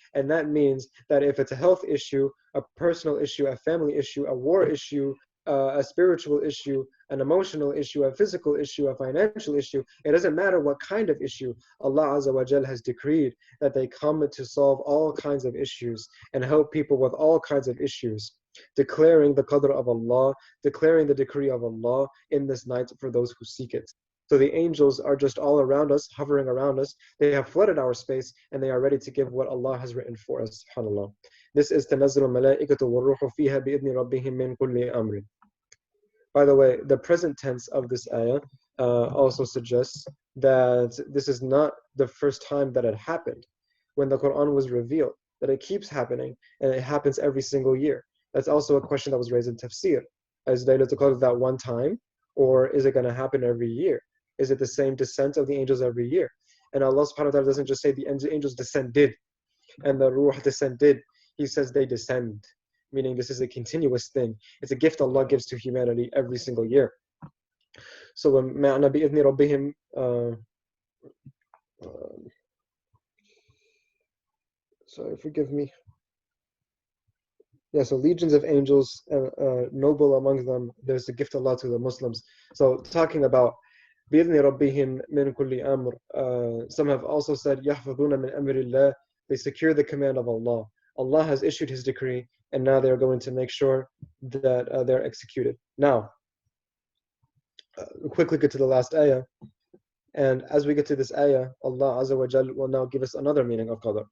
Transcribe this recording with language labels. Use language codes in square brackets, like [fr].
[en] And that means that if it's a health issue, a personal issue, a family issue, a war issue, a spiritual issue, an emotional issue, a physical issue, a financial issue, it doesn't matter what kind of issue, Allah Azza wa Jal has decreed that they come to solve all kinds of issues and help people with all kinds of issues, declaring the qadr of Allah, declaring the decree of Allah in this night for those who seek it. So the angels are just all around us, hovering around us. They have flooded our space and they are ready to give what Allah has written for us, subhanAllah. This is [ar] تَنَزَّلُ الْمَلَائِكَةُ وَالرُّوحُ فِيهَا بِإِذْنِ رَبِّهِمْ مِنْ كُلِّ أَمْرٍ. [en] By the way, the present tense of this ayah also suggests that this is not the first time that it happened when the Quran was revealed, that it keeps happening and it happens every single year. That's also a question that was raised in tafsir. Is Laylatul Qadr that one time, or is it going to happen every year? Is it the same descent of the angels every year? And Allah subhanahu wa ta'ala doesn't just say the angels descended and the ruh descended. He says they descend, meaning this is a continuous thing. It's a gift Allah gives to humanity every single year. So [ar] مَعْنَا بِإِذْنِ رَبِّهِمْ [en] sorry, forgive me. Yeah, so legions of angels, noble among them, there's a gift of Allah to the Muslims. So talking about [ar] بِإِذْنِ رَبِّهِمْ مِنْ كُلِّ أَمْرٍ. [en] Some have also said [ar] يَحْفَظُونَ مِنْ أَمْرِ اللَّهِ. [en] They secure the command of Allah. Allah has issued His decree, and now they're going to make sure that they're executed. Now, quickly get to the last ayah. And as we get to this ayah, Allah Azza wa Jal will now give us another meaning of qadr.